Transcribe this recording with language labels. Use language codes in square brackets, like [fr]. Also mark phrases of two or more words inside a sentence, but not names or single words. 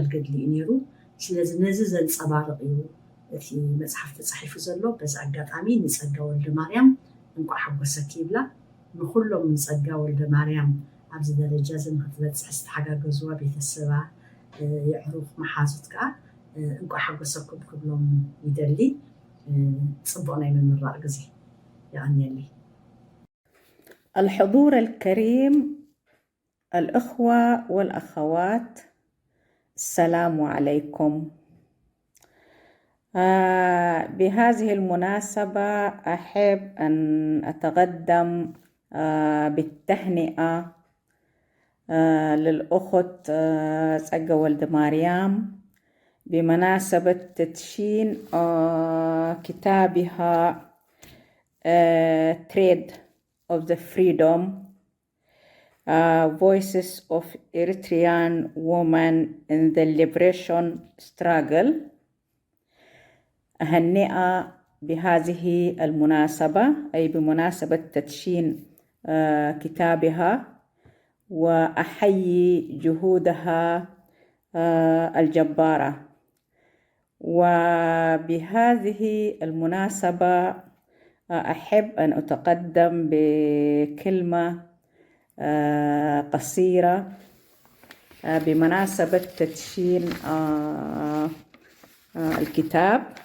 [ti] ገድሊ እዩ ነይሩ ስለዚ ነዚ ዘንፀባርቕ እዩ እቲ መጽሓፍ ተጻሒፉ ዘሎ በዚ ኣጋጣሚ ንጸጋ ወልደማርያም እንኳዕ ሓጎሰኪ ይብላ ንኩሎም ንጸጋ ወልደማርያም ኣብዚ ደረጃ ንክትበፅሕ ዝተሓጋገዝዋ ቤተሰባ የዕሩፍ መሓዙት ከዓ እንኳዕ ሓጎሰኩም ክብሎም ይደሊ ጽቡቕ ናይ ምምራቕ ግዜ ይቀኒየኒ [ar] الحضور الكريم، الأخوة والأخوات، السلام عليكم. بهذه المناسبة أحب أن أتقدم بالتهنئة للأخت تسقى وldemariam بمناسبة تدشين كتابها Trade of the Freedom, Voices of Eritrean Women in the Liberation Struggle. أهنئة بهذه المناسبة أي بمناسبة تدشين كتابها وأحيي جهودها الجبارة. وبهذه المناسبة أحب أن أتقدم بكلمة قصيرة بمناسبة تدشين الكتاب.